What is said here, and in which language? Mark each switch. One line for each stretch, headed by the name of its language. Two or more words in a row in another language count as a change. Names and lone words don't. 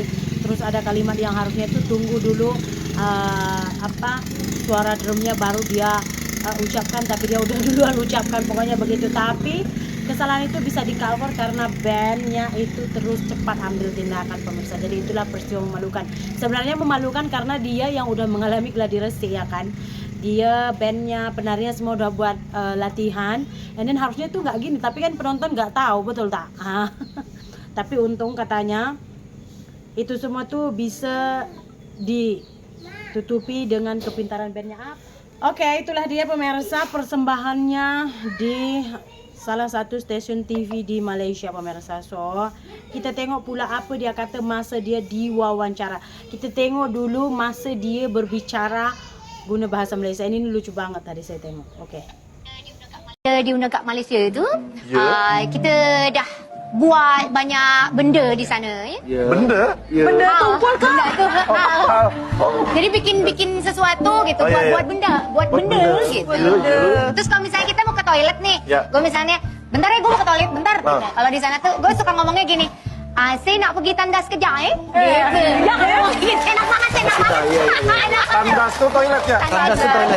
Indonesian: Terus ada kalimat yang harusnya tuh tunggu dulu suara drumnya baru dia ucapkan, tapi dia udah duluan ucapkan, pokoknya begitu. Tapi kesalahan itu bisa di-cover karena bandnya itu terus cepat ambil tindakan pemirsa. Jadi itulah peristiwa memalukan. Sebenarnya memalukan karena dia yang udah mengalami gladi resik ya kan. Dia, bandnya, penarinya semua udah buat latihan,
English: and then
Indonesian: harusnya tuh nggak gini, tapi kan penonton nggak tahu,
Malay: betul tak?
Indonesian: Tapi untung katanya itu semua tuh bisa ditutupi dengan kepintaran bandnya. Oke, itulah dia pemirsa persembahannya di salah satu stasiun TV di Malaysia pemirsa. So, kita
Malay: tengok pula
Indonesian: apa dia kata masa dia diwawancara. Kita tengok dulu masa dia berbicara guna bahasa Malaysia. Ini lucu banget tadi saya tengok. Oke.
Malay: Diundang kat Malaysia tu, kita dah buat banyak benda di sana ya. Benda?
Indonesian: Benda tumpul ke? Benda tu. Jadi bikin sesuatu gitu, buat benda gitu. Terus kalau misalnya kita mau ke toilet nih, gue misalnya, bentar ya gue mau ke toilet bentar. Kalau di sana tuh gue suka ngomongnya gini,
Malay: saya nak pergi tandas kejap
Indonesian: gitu. Enak banget. Tandas tuh toiletnya. Tandas tuh toilet.